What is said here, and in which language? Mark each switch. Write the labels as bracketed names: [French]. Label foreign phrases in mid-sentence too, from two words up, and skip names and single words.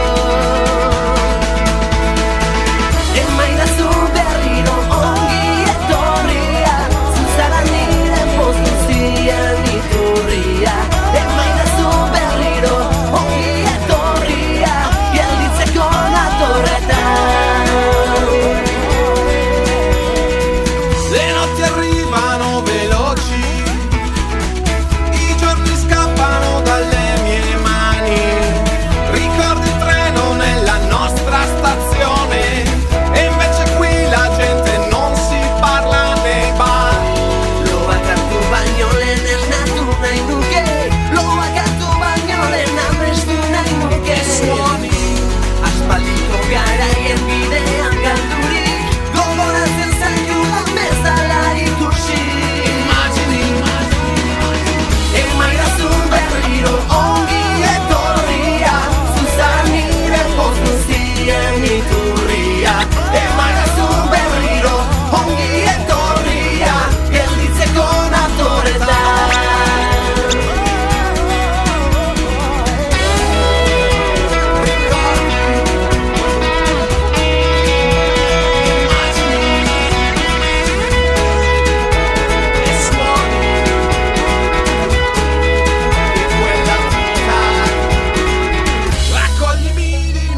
[Basque] Emaidazu berriro ongi etorria Zuzara nire poz guztian iturria Emaidazu berriro ongi etorria Gelditzeko natorretan [Italian] Le notti arrivano veloci I giorni scappano dalle mie mani Ricordo il treno nella nostra stazione E invece qui la gente non si parla nei bar [Basque] Loak hartu baino lehen esnatu nahi nuke Loak hartu baino lehen amestu nahi nuke Suoni Aspaldiko garaien bidean galdurik Gogoratzen zaitudan bezala ikusi Immagini Emaidazu berriro ongi etorria Zuzara nire poz guztien iturria Emaidazu berriro ongi etorria Gelditzeko natorretan [Italian] E suoni di quella vita Raccoglimi di